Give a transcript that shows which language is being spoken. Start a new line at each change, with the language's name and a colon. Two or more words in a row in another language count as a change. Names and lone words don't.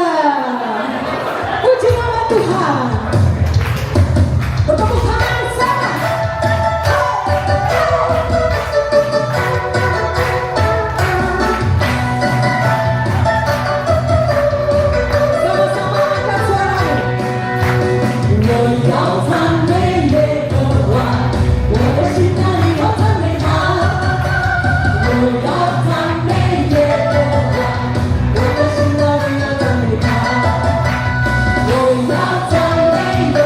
Indonesian: Puji nama Tuhan. Bertepuk tangan bersama. Sama-sama angkat suaranya.
Chinese: 我要赞美耶和华，我的心那里要赞美他。我要赞美耶和华，我的心那里要赞美他。我要赞美